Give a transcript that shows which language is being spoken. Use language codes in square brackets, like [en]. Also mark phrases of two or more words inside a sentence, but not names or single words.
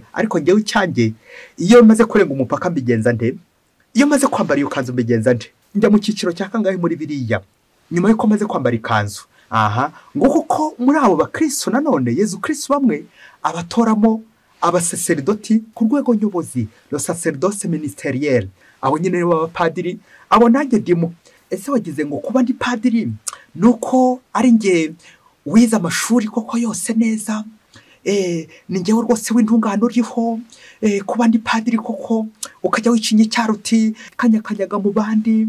[rw] Ariko ngewe icyanjye, iyo maze kurenga umupaka mbigenza nde? Iyo maze kwambara iyo kanzu mbigenza nde? Njya mu cyiciro cya kangahe muri biriya nyuma yuko maze kwambara ikanzu? Ngo kuko muri abo bakristo nanone Yezu Kristo bamwe abatoramo abasaseredoti ku rwego nyobozi, [fr] le sacerdoce ministériel. [rw] Abo nyine b'abapadiri, abo nanjye ndimo. Ese wagize ngo kuba ndi padiri nuko ari nge wize amashuri koko yose neza? Ni ngewe rwose w'intungano uriho? Kuba ndi padiri koko ukajya wicinye cyaruti kanyakanyaga mu bandi?